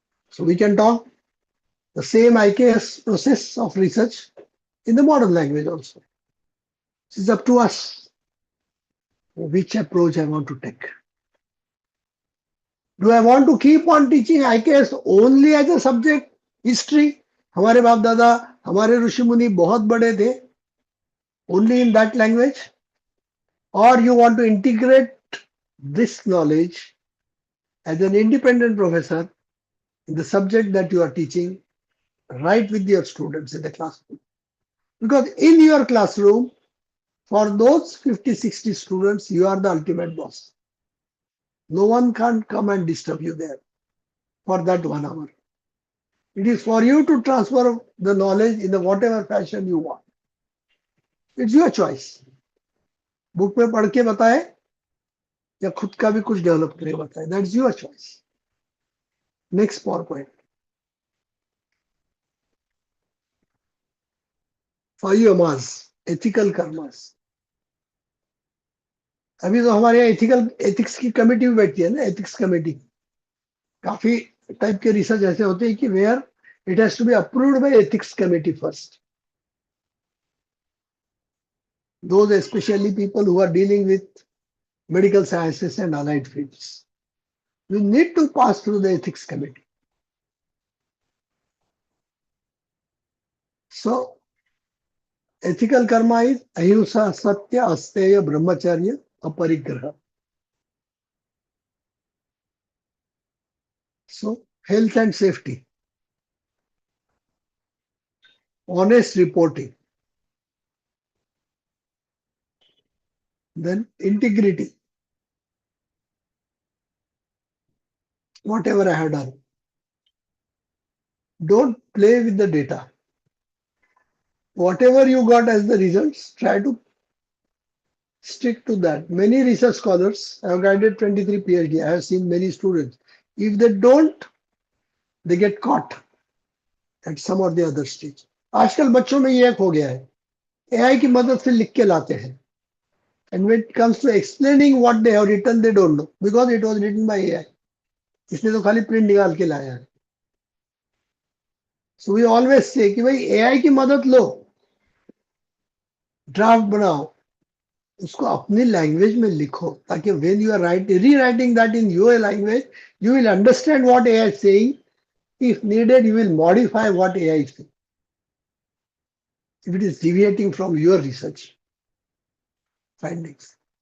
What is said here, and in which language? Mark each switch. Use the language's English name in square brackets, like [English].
[English] So we can talk the same IKS process of research in the modern language also. It's up to us which approach I want to take. Do I want to keep on teaching IKS only as a subject? History? [Hindi] हमारे बाप दादा, हमारे ऋषि मुनि बहुत बड़े थे. [English] Only in that language? Or you want to integrate this knowledge as an independent professor in the subject that you are teaching, right with your students in the classroom? Because in your classroom, for those 50, 60 students, you are the ultimate boss. No one can come and disturb you there for that 1 hour. It is for you to transfer the knowledge in the whatever fashion you want. It's your choice. [Hindi] Book में पढ़ के बताए या खुद का भी कुछ develop करके बताए. [English] That's your choice. Next PowerPoint. 5 MRs, ethical karmas. [Hindi] अभी तो हमारे यहाँ एथिक्स की कमेटी भी बैठती है ना, एथिक्स कमेटी. काफी टाइप के रिसर्च ऐसे होते हैं कि [English] Where it has to be approved by ethics committee first. Those especially people who are dealing with medical sciences and allied fields. You need to pass through the ethics committee. So, ethical karma is ahimsa, satya, asteya, brahmacharya, aparigraha. So, health and safety, honest reporting, then integrity, whatever I have done. Don't play with the data. Whatever you got as the results, try to stick to that. Many research scholars, I have guided 23 PhD, I have seen many students. If they don't, they get caught at some or the other stage. [Hindi] आजकल बच्चों में ये एक हो गया है, AI की मदद से लिख के लाते हैं. [English] And when it comes to explaining what they have written, they don't know because it was written by AI. [Hindi] इसने तो खाली प्रिंट निकाल के लाया है. [English] So we always say [Hindi] कि भाई AI की मदद लो, ड्राफ्ट बनाओ, उसको अपनी लैंग्वेज में लिखो ताकि [English] when you are rewriting that in your language, you will understand what AI is saying. If needed, you will modify what AI is saying. If it is deviating from your research findings.